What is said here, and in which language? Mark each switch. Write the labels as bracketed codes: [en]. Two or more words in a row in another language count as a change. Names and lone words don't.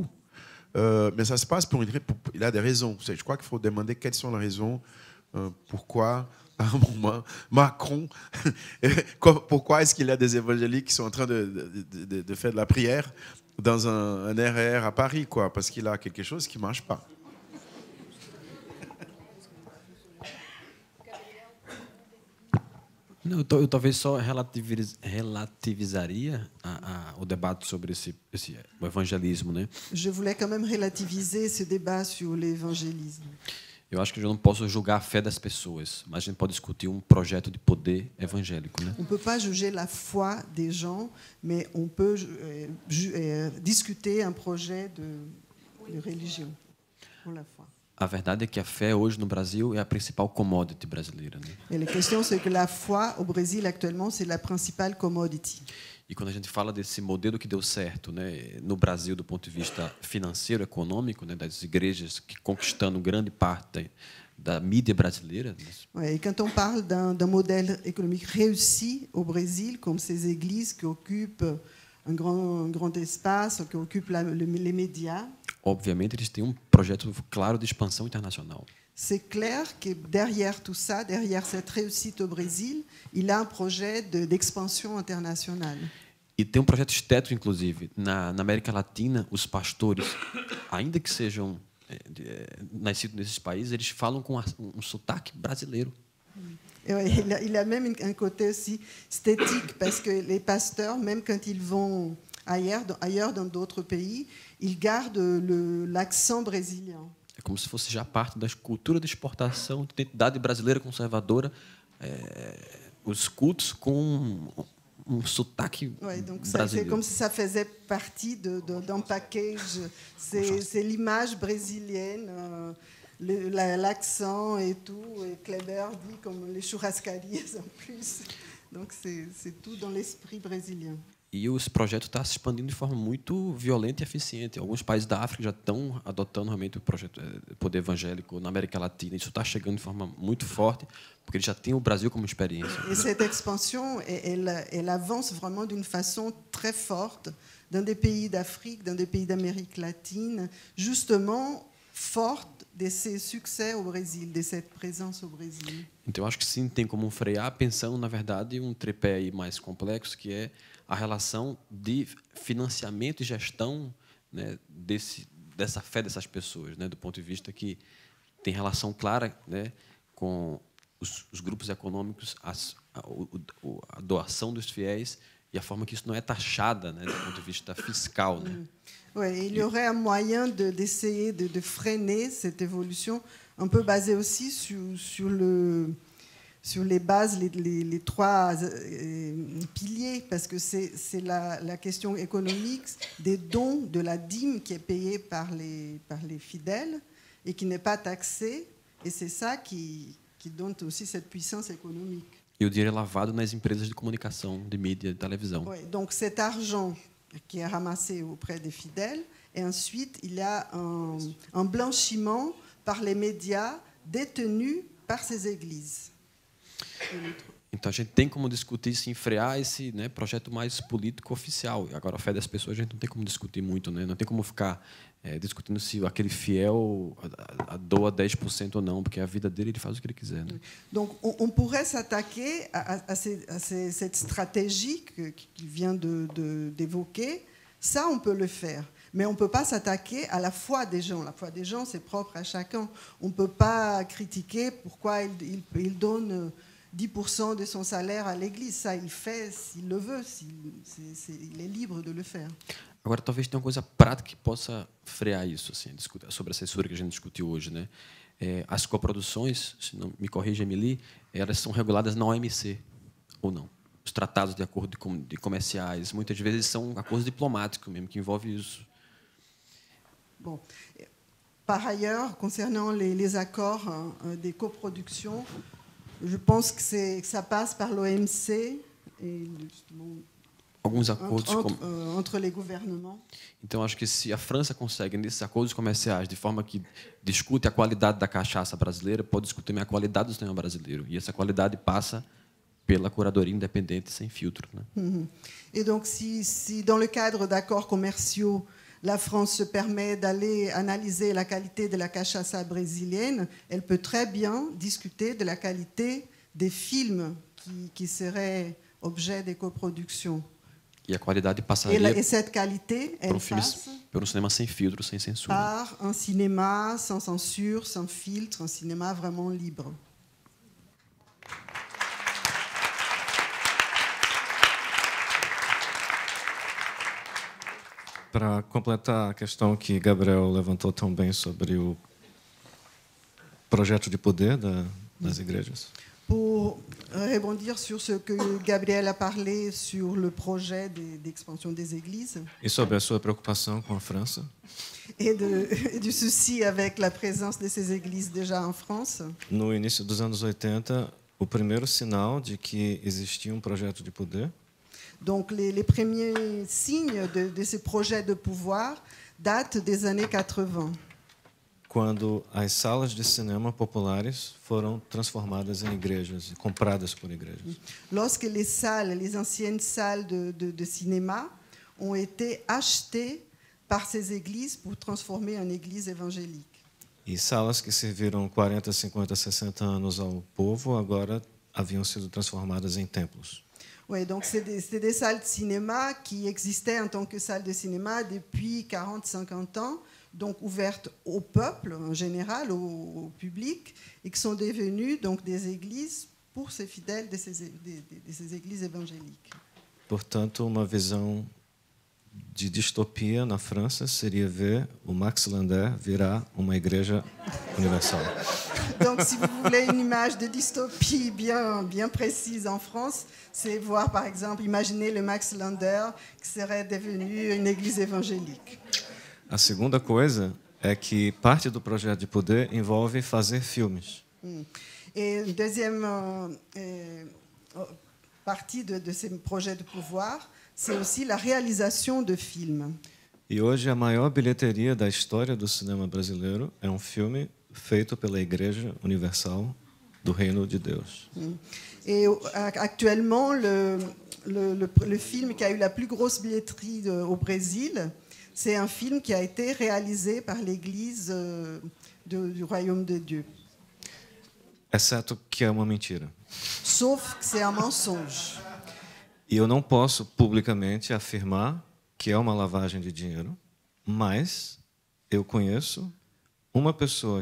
[fr] Mais ça se passe il a des raisons. Je crois qu'il faut demander quelles sont les raisons. Pourquoi, à un moment, Macron, pourquoi est-ce qu'il y a des évangéliques qui sont en train de faire de la prière dans un RER à Paris, quoi, parce qu'il a quelque chose qui ne marche pas. [pt] Não, eu talvez só relativizaria o debate sobre o evangelismo, né? [fr] Je voulais quand même relativiser ce débat sur l'évangélisme. [pt] Eu acho que eu não posso julgar a fé das pessoas, mas a gente pode discutir um projeto de poder evangélico, né? [fr] On peut pas juger la foi des gens, mais on peut discuter un projet de religion pour la foi. [pt] A verdade é que a fé hoje no Brasil é a principal commodity brasileira, né? [fr] Et la question c'est que la foi au Brésil actuellement c'est la principale commodity. [pt] E quando a gente fala desse modelo que deu certo, né, no Brasil do ponto de vista financeiro, econômico, né, das igrejas que conquistando grande parte da mídia brasileira. [fr] Ouais, et quand on parle d'un modèle économique réussi au Brésil, comme ces églises qui occupent un grand espace, qui occupent les médias. [pt] Obviamente, eles têm projeto claro de expansão internacional. [fr] C'est clair que derrière tout ça, derrière cette réussite au Brésil, il a un projet d'expansion internationale. [pt] E tem projeto estético, inclusive. Na América Latina, os pastores, ainda que sejam nascidos nesses países, eles falam com um sotaque brasileiro. [fr] Il a même un côté aussi esthétique, parce que les pasteurs, même quand ils vont ailleurs dans d'autres pays, ils gardent l'accent brésilien. [pt] É como se fosse já parte da cultura de exportação, de identidade brasileira conservadora, os cultos com sotaque brasileiro. [fr] C'est comme si ça faisait partie d'un package. C'est l'image brésilienne, l'accent et tout. Et Kleber dit comme les churrascarias en plus. Donc c'est tout dans l'esprit brésilien. [pt] E esse projeto está se expandindo de forma muito violenta e eficiente. Alguns países da África já estão adotando realmente o projeto poder evangélico. Na América Latina, isso está chegando de forma muito forte, porque eles já têm o Brasil como experiência. [fr] Et cette expansion, elle avance vraiment d'une façon très forte dans des pays d'Afrique, dans des pays d'Amérique latine, justement forte de ces succès au Brésil, de cette présence au Brésil. [pt] Então, eu acho que sim, tem como frear, pensando, na verdade, um tripé aí mais complexo, que é a relação de financiamento e gestão, né, dessa fé dessas pessoas, né, do ponto de vista que tem relação clara, né, com os grupos econômicos, a doação dos fiéis e a forma que isso não é taxada, né, do ponto de vista fiscal, né. [fr] Ouais, il y aurait un moyen d'essayer de freiner cette évolution, un peu basée aussi sur les bases, les trois piliers, parce que c'est la question économique des dons, de la dîme qui est payée par les fidèles et qui n'est pas taxée, et c'est ça qui donne aussi cette puissance économique. [pt] E o dinheiro é lavado nas empresas de comunicação, de mídia, de televisão. [fr] Ouais, donc cet argent qui est ramassé auprès des fidèles, et ensuite il y a un blanchiment par les médias détenus par ces églises. [pt] Então a gente tem como discutir, sim, frear esse, né, projeto mais político oficial. Agora a fé das pessoas a gente não tem como discutir muito, né? Não tem como ficar discutindo se aquele fiel doa 10% ou não, porque a vida dele ele faz o que ele quiser, né? [fr] Donc on pourrait s'attaquer à cette stratégie qu'il vient d'évoquer. Ça, on peut le faire. Mais on ne peut pas s'attaquer à la foi des gens. La foi des gens, c'est propre à chacun. On ne peut pas critiquer pourquoi il donne 10% de son salaire à l'Église. Ça, il fait s'il le veut. Il est libre de le faire. [pt] Agora, talvez tenha uma coisa prática que possa frear isso, assim, sobre a censura que a gente discutiu hoje, né? As coproduções, se não me corrija, Emily, elas são reguladas na OMC, ou não? Os tratados de acordo de comerciais, muitas vezes são acordos diplomáticos mesmo, que envolvem isso. [fr] Bon. Par ailleurs, concernant les accords des coproductions, je pense que ça passe par l'OMC et [pt] alguns acordos [fr] entre les gouvernements. [pt] Então, acho que se a França consegue, nesses acordos comerciais, de forma que discute a qualidade da cachaça brasileira, pode discutir também a qualidade do cinema brasileiro. E essa qualidade passa pela curadoria indépendante sem filtro. Né? [fr] Et donc, si dans le cadre d'accords commerciaux, la France se permet d'aller analyser la qualité de la cachaça brésilienne, elle peut très bien discuter de la qualité des films qui seraient objet des coproductions. [pt] E a qualidade passaria [fr] et cette qualité, elle passe [pt] por cinema sem filtro, sem censura. [fr] Par un cinéma sans censure, sans filtre, un cinéma vraiment libre. [pt] Para completar a questão que Gabriel levantou tão bem sobre o projeto de poder das igrejas. [fr] Pour rebondir sur ce que Gabriel a parlé sur le projet d'expansion des églises. [pt] E sobre a sua preocupação com a França. [fr] Et du souci avec la présence de ces églises déjà en France. [pt] No início dos anos 80, o primeiro sinal de que existia projeto de poder. [fr] Donc les premiers signes de ce projet de pouvoir datent des années 80. [pt] Quando as salas de cinema populares foram transformadas em igrejas, compradas por igrejas. [fr] Lorsque les anciennes salles de cinéma ont été achetées par ces églises pour transformer en église évangélique. [pt] E salas que serviram 40, 50, 60 anos ao povo agora haviam sido transformadas em templos. [fr] Oui, donc c'est des salles de cinéma qui existaient en tant que salles de cinéma depuis 40, 50 ans. Donc ouvertes au peuple en général, au public, et qui sont devenues donc des églises pour ces fidèles de ces églises évangéliques. [pt] Portanto, uma visão de distopia na França seria ver o Max Lander virar uma igreja universal. [fr] Donc, si vous voulez une image de dystopie bien précise en France, c'est voir, par exemple, imaginer le Max Lander qui serait devenu une église évangélique. [pt] A segunda coisa é que parte do projeto de poder envolve fazer filmes. [fr] Et une deuxième partie de ces projets de pouvoir, c'est aussi la réalisation de films. [pt] E hoje a maior bilheteria da história do cinema brasileiro é filme feito pela Igreja Universal do Reino de Deus. [fr] Et actuellement, le film qui a eu la plus grosse billetterie au Brésil, c'est un film qui a été réalisé par l'Église du Royaume de Dieu. [pt] Exceto que é uma mentira. [fr] Sauf que c'est un mensonge. [pt] E eu não posso publicamente afirmar que é uma lavagem de dinheiro, mas eu conheço uma pessoa